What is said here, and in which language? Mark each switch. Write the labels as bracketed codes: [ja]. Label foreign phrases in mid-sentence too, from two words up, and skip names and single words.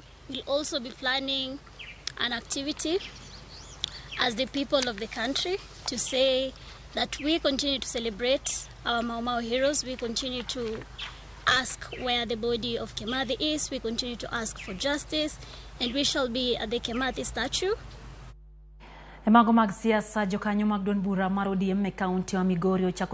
[en] We'll also be planning an activity as the people of the country to say that we continue to celebrate our Mau heroes. We continue to ask where the body of Kimathi is. We continue to ask for justice, and we shall be at the Kimathi statue. [luo] E mago mag siasa jokanyo mag duond bura mar ODM e kaunti wa Migori ochako